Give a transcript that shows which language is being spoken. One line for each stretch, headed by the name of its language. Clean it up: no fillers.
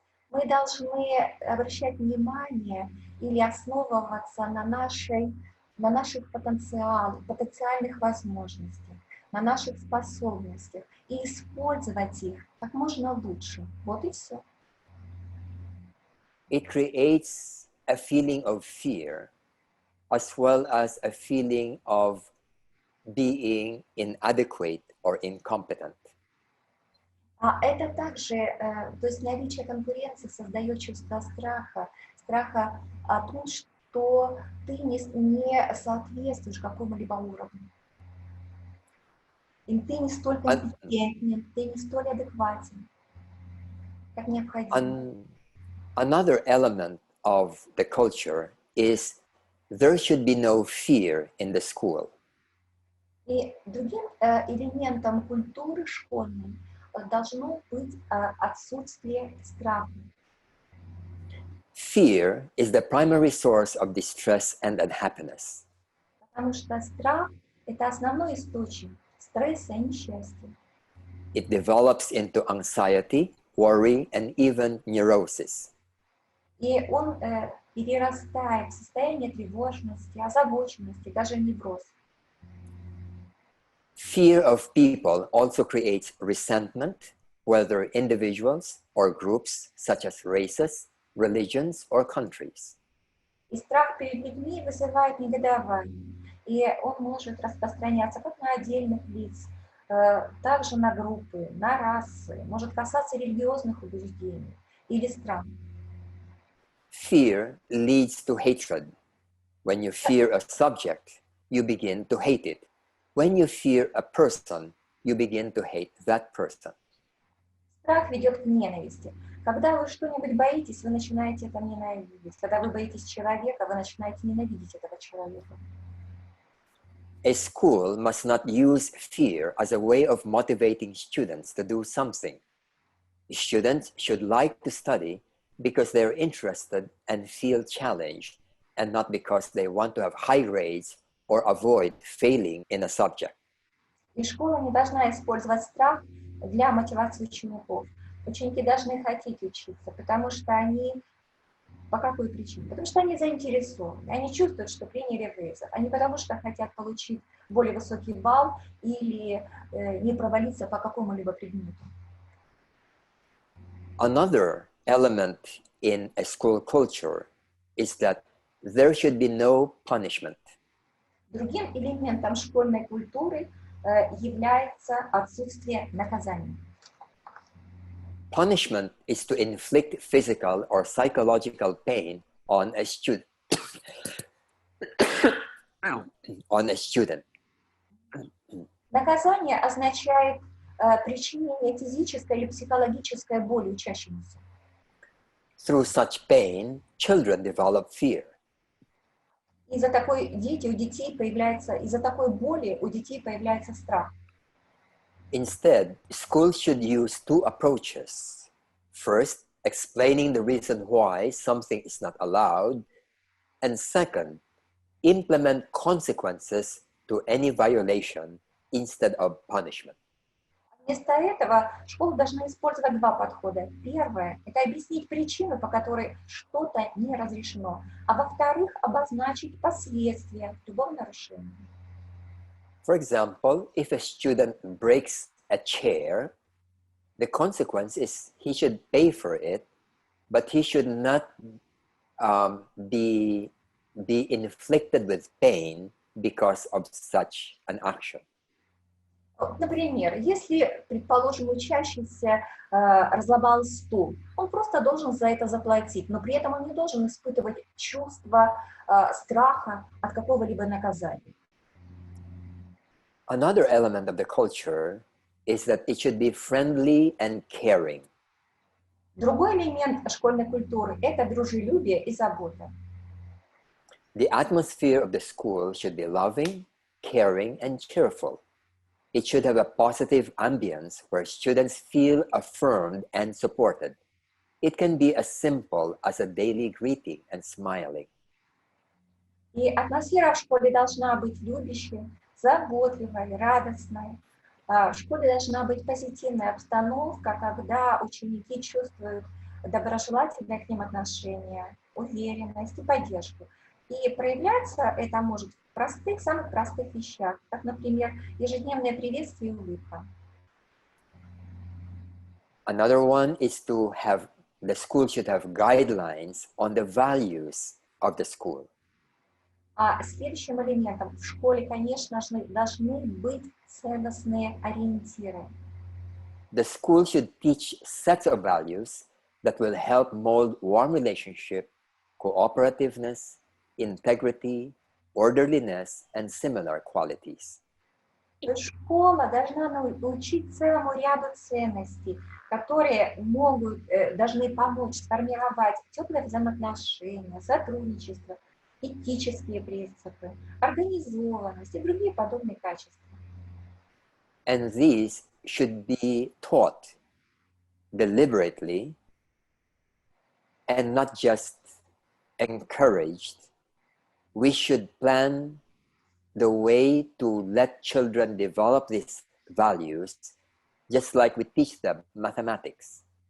Russian: Мы должны обращать внимание или основываться на наших потенциальных возможностях, на наших способностях и использовать их как можно лучше. Вот и все.
English: It creates a feeling of fear as well as a feeling of being inadequate or incompetent.
Russian: А это также, то есть наличие конкуренции создает чувство страха о том, что ты не соответствуешь какому-либо уровню. И ты не столь компетентен, ты не столь адекватен, как необходимо.
English: Another element of the culture is there should be no fear in the school.
Russian: И другим элементом культуры школьной должно быть отсутствие страха.
English: Fear is the primary source of distress and unhappiness.
Russian: Потому что страх – это основной источник стресса и несчастья.
English: It develops into anxiety, worry, and even neurosis.
Russian: И он перерастает в состояние тревожности, озабоченности, даже невроз.
English: Fear of people also creates resentment, whether individuals or groups, such as races, religions, or countries.
Russian: И страх перед людьми вызывает негодование, и он может распространяться как на отдельных лиц, также на группы, на расы, может касаться религиозных убеждений или стран.
English: Fear leads to hatred. When you fear a subject, you begin to hate it. When you fear a person, you begin to hate that person.
Russian: Страх ведет к ненависти. Когда вы что-нибудь боитесь, вы начинаете это ненавидеть. Когда вы боитесь человека, вы начинаете ненавидеть этого человека.
English: A school must not use fear as a way of motivating students to do something. Students should like to study because they're interested and feel challenged, and not because they want to have high grades or avoid failing in a subject.
Russian: И школа не должна использовать страх для мотивации учеников. Ученики должны хотеть учиться, потому что они... По какой причине? Потому что они заинтересованы, они чувствуют, что приняли вызов, а не потому что хотят получить более высокий балл или не провалиться по какому-либо предмету.
English: Another element in a school culture is that there should be no punishment.
Russian: Другим элементом школьной культуры является отсутствие наказания.
English: Punishment is to inflict physical or psychological pain on a student.
Russian: Наказание означает причинение физической или психологической боли учащемуся.
English: Through such pain, children develop fear.
Russian: Из-за такой боли у детей появляется страх.
English: Instead, schools should use two approaches. First, explaining the reason why something is not allowed, and second, implement consequences to any violation instead of punishment.
Russian: Вместо этого школа должна использовать два подхода. Первое – это объяснить причину, по которой что-то не разрешено, а во-вторых, обозначить последствия любого нарушения.
English: For example, if a student breaks a chair, the consequence is he should pay for it, but he should not be be inflicted with pain because of such an action.
Russian: Например, если, предположим, учащийся разломал стул, он просто должен за это заплатить, но при этом он не должен испытывать чувство страха от какого-либо наказания.
English: Another element of the culture is that it should be friendly and caring.
Russian: Другой элемент школьной культуры – это дружелюбие и забота.
English: The atmosphere of the school should be loving, caring, and cheerful. It should have a positive ambience where students feel affirmed and supported. It can be as simple as a daily greeting and smiling.
Russian: И атмосфера в школе должна быть любящей, заботливой, радостной. В школе должна быть позитивная обстановка, когда ученики чувствуют доброжелательное к ним отношение, уверенность и поддержку. И проявляться это может в простых, самых простых вещах, как, например, ежедневное приветствие и улыбка.
English: Another one is to have, the school should have guidelines on the values of the school.
Russian: А следующим элементом в школе, конечно же, должны быть ценностные ориентиры.
English: The school should teach sets of values that will help mold warm relationship, cooperativeness, integrity, orderliness, and similar qualities.
Russian: То есть школа должна научить целому ряду ценностей, которые должны помочь сформировать теплые взаимоотношения, сотрудничество, этические принципы, организованность и другие подобные качества.
English: And these should be taught deliberately and not just encouraged. We should plan the way to let children develop these values, just like we teach them mathematics.